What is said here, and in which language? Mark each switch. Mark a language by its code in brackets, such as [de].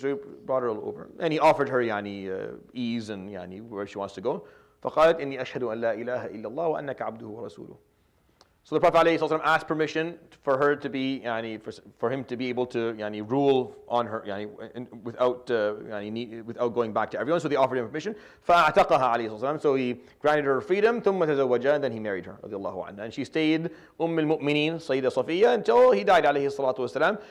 [en] She brought her over, and he offered her ease and where she wants to go. [ar] فقالت إني أشهد أن لا إله إلا الله وأنك عبده ورسوله. [en] So the Prophet ﷺ asked permission for her to be, for him to be able to rule on her without going back to everyone. So they offered him permission. [ar] فَأَعْتَقَهَا عَلَيْهِ الصَّلَاةُ. [en] So he granted her freedom. [ar] ثُمَّ تَزَوَّجَا. [en] And then he married her. [ar] رضي الله عنها. [en] And she stayed al-Mu'mineen, Sayyida Safiya, until he died alayhi salatu wasalam.